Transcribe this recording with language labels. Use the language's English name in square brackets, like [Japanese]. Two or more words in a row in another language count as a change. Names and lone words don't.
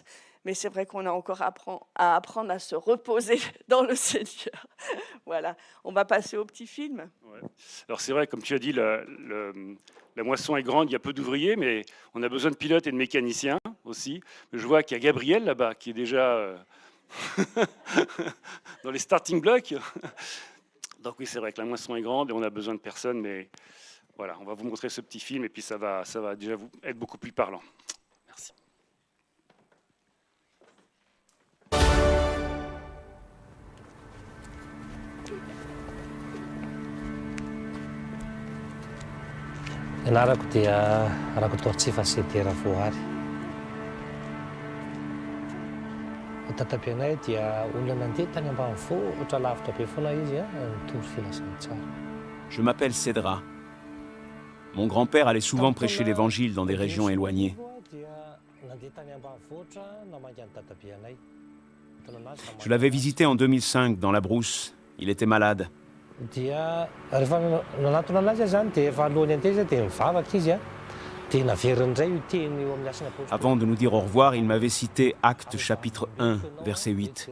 [French] Mais c'est vrai qu'on a encore à apprendre à se reposer dans le Seigneur. Voilà, on va passer au petit film. Ouais. Alors c'est vrai, comme tu as dit, la moisson est grande, il y a peu d'ouvriers, mais on a besoin de pilotes et de mécaniciens aussi. Je vois qu'il y a Gabriel là-bas qui est déjà dans les starting blocks. Donc oui, c'est vrai que la moisson est grande et on a besoin de personnes, mais voilà, on va vous montrer ce petit film et puis ça va déjà vous être beaucoup plus parlant. Merci. [Malagasy] Ianarako dia Rakotoatsifa Setera Voary. Tatapianay dia olona nandeha tany ambanivohitra otra lavitra be foana izy nitondro filasan'ny tsara. [French] Je m'appelle Cédra. Mon grand-père allait souvent prêcher l'évangile dans des régions éloignées. Je l'avais visité en 2005 dans la brousse. Il était malade. Avant de nous dire au revoir, il m'avait cité Actes chapitre 1, verset 8.